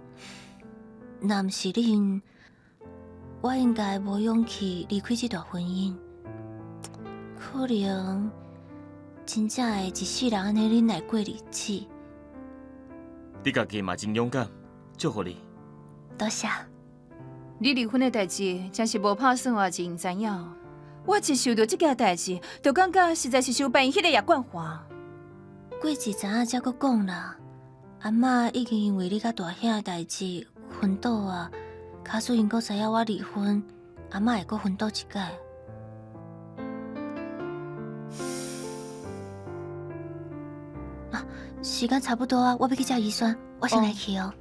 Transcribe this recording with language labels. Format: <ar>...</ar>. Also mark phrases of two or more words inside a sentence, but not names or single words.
<nan>若毋是恁，我应该无勇气离开这段婚姻，可能真正会一世人安尼忍耐过日子。你家己嘛真勇敢，祝福你。多谢。你离婚的代志真是无拍算，我真知影。我一想到这件代志，就感觉实在是伤病迄个叶冠华。过一阵仔才阁讲啦，阿嬷已经因为你甲大兄的代志昏倒啊。假使因阁知影我离婚，阿嬷会阁昏倒一届。时间差不多啊，我要去食鱼酸，我先来去哦。</nan>